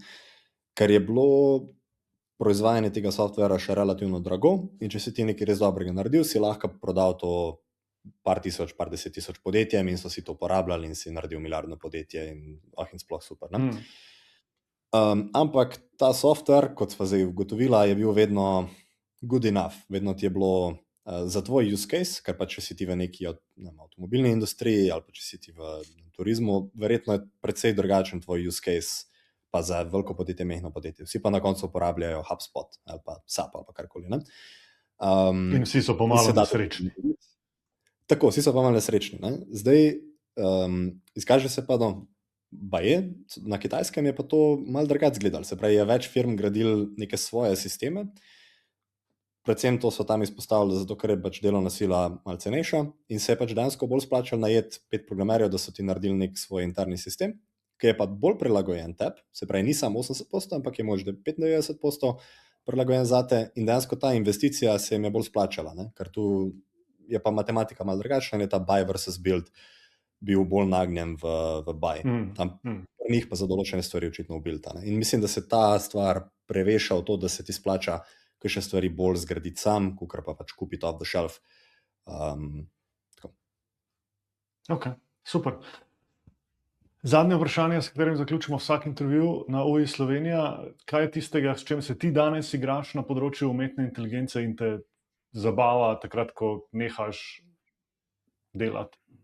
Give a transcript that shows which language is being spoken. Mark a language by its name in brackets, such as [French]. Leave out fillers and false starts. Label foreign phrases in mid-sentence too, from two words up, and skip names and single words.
[Slovenian] Ker je bilo proizvajanje tega softvera še relativno drago in če si ti nekaj res dobrega naredil, si lahko prodal to par 10 tisoč podjetjem in so si to uporabljali in si naredil milijardno podjetje in sploh super. Ne? Ampak ta softver, kot sva zdaj ugotovila, je bil vedno [English] good enough, [Slovenian] vedno ti je bilo za tvoj [English] use case, [Slovenian] ker pa če si ti v neki avtomobilni industriji ali pa če si ti v turizmu, verjetno je precej drugačen tvoj [English] use case [Slovenian] pa za veliko podjetje, mehno podjetje. Vsi pa na koncu uporabljajo HubSpot ali pa SAP ali pa karkoli. Ne? In vsi so pa malo nesrečni. Tako, vsi so pa malo nesrečni. Ne? Zdaj, izkaže se pa, na Kitajskem je pa to malo drugače izgledalo. Se pravi, je več firm gradil neke svoje sisteme. Predvsem to so tam izpostavili, zato ker je pač delovna sila malo cenejša in se je pač dejansko bolj splačalo najeti 5 programerjev, da so ti naredili nek svoj interni sistem, ki je pa bolj prilagojen tebi, se pravi, ni samo 80%, ampak je možda 95% prilagojen zate in dejansko ta investicija se jim je bolj splačala, ne? Ker tu je pa matematika malo drugačna in je ta [English] buy versus build [Slovenian] bil bolj nagnjen v buy. Tam pri njih pa za določene stvari očitno v build. In mislim, da se ta stvar preveša v to, da se ti splača kakšne stvari bolj zgraditi sam, kakor pa pač kupiti [English] off the shelf. [Slovenian] Ok, super. Zadnje vprašanje, s katerim zaključimo vsak intervju na OI Slovenija. Kaj je tistega, s čim se ti danes igraš na področju umetne inteligence in te zabava takrat, ko nehaš delati?